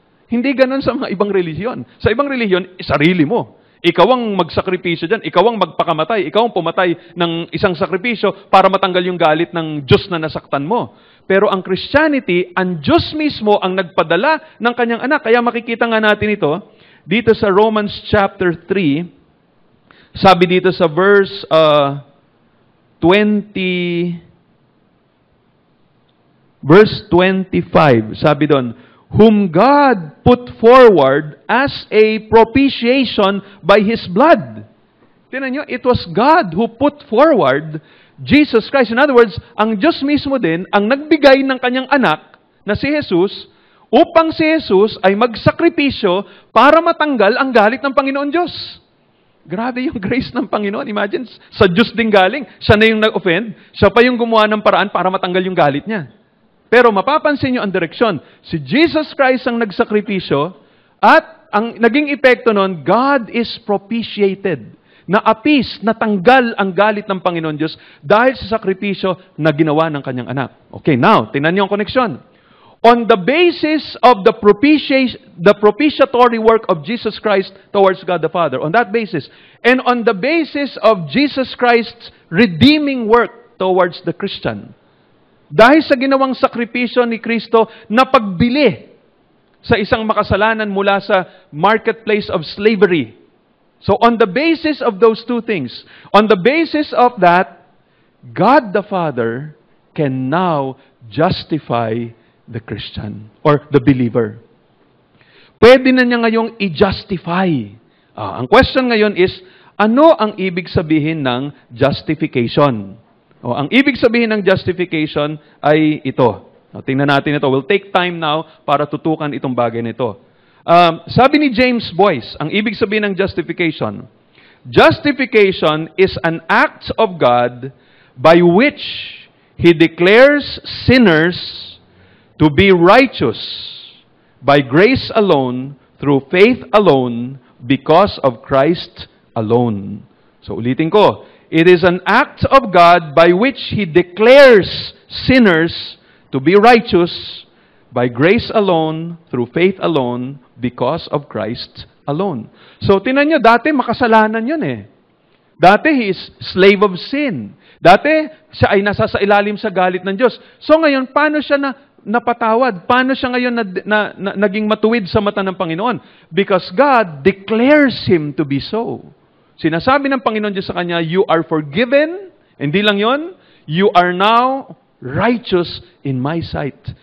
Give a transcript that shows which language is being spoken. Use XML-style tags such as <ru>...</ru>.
<tl>Hindi ganon sa mga ibang relihiyon. Sa ibang relihiyon, sarili mo. Ikaw ang magsakripisyo dyan. Ikaw ang magpakamatay. Ikaw ang pumatay ng isang sakripisyo para matanggal yung galit ng Diyos na nasaktan mo. Pero ang Christianity, ang Diyos mismo ang nagpadala ng kanyang anak. Kaya makikita nga natin ito dito sa Romans chapter 3. Sabi dito sa</tl> <en>verse 25,</en> <tl>sabi doon,</tl> <en>whom God put forward as a propitiation by His blood.</en> <tl>Tingnan nyo,</tl> <en>it was God who put forward Jesus Christ. In other words,</en> <tl>ang Diyos mismo din ang nagbigay ng kanyang anak na si Jesus upang si Jesus ay magsakripisyo para matanggal ang galit ng Panginoon Diyos. Grabe yung grace ng Panginoon. Imagine, sa Diyos din galing. Siya na yung nag-offend. Siya pa yung gumawa ng paraan para matanggal yung galit niya. Pero mapapansin nyo ang direksyon. Si Jesus Christ ang nagsakripisyo at ang naging epekto nun,</tl> <en>God is propitiated.</en> <tl>Na-appease, natanggal ang galit ng Panginoon Diyos dahil sa sakripisyo na ginawa ng kanyang anak.</tl> <en>Okay, now,</en> <tl>tingnan nyo ang koneksyon.</tl> <en>On the basis of the propitiatory work of Jesus Christ towards God the Father, on that basis, and on the basis of Jesus Christ's redeeming work towards the Christian,</en> <tl>dahil sa ginawang sakripisyo ni Kristo na pagbili sa isang makasalanan mula sa</tl> <en>marketplace of slavery. So on the basis of those two things, on the basis of that, God the Father can now justify the Christian or the believer.</en> <tl>Pwede na niya ngayong i-justify. Ang question ngayon is, ano ang ibig sabihin ng justification? Ang ibig sabihin ng justification ay ito. Tingnan natin ito.</tl> <en>We'll take time now</en> <tl>para tutukan itong bagay nito. Sabi ni James Boyce, ang ibig sabihin ng justification,</tl> <en>justification is an act of God by which He declares sinners to be righteous by grace alone, through faith alone, because of Christ alone.</en> <tl>So ulitin ko,</tl> <en>it is an act of God by which He declares sinners to be righteous by grace alone, through faith alone, because of Christ alone.</en> <tl>So tinan nyo, dati makasalanan yun eh. Dati</tl> <en>he is slave of sin.</en> <tl>Dati siya ay nasa sa ilalim sa galit ng Diyos. So ngayon, paano siya napatawad? Paano siya ngayon naging matuwid sa mata ng Panginoon?</tl> <en>Because God declares him to be so.</en> <tl>Sinasabi ng Panginoon Diyos sa kanya,</tl> <en>you are forgiven.</en> <tl>Hindi lang yon,</tl> <en>you are now righteous in my sight.</en>